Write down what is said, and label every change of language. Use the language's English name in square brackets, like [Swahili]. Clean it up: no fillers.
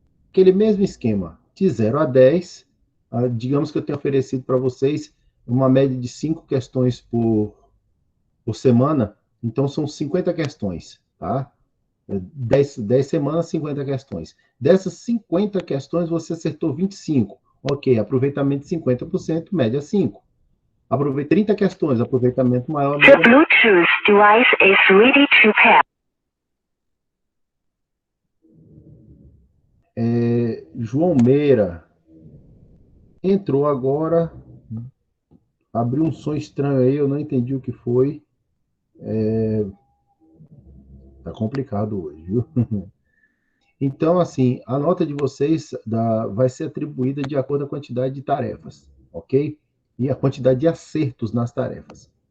[Portuguese] Aquele mesmo esquema, de 0 a 10, digamos que eu tenho oferecido para vocês uma média de 5 questões por semana, então são 50 questões, tá? 10 semanas, 50 questões. Dessas 50 questões, você acertou 25. Ok, aproveitamento 50%, média 5. Aproveitei 30 questões, aproveitamento maior, média... [English] The Bluetooth device is ready to pair. [Portuguese] João Meira entrou agora, abriu um som estranho aí, eu não entendi o que foi. Tá complicado hoje, viu? Então, assim, a nota de vocês vai ser atribuída de acordo com a quantidade de tarefas, ok? E a quantidade de acertos nas tarefas.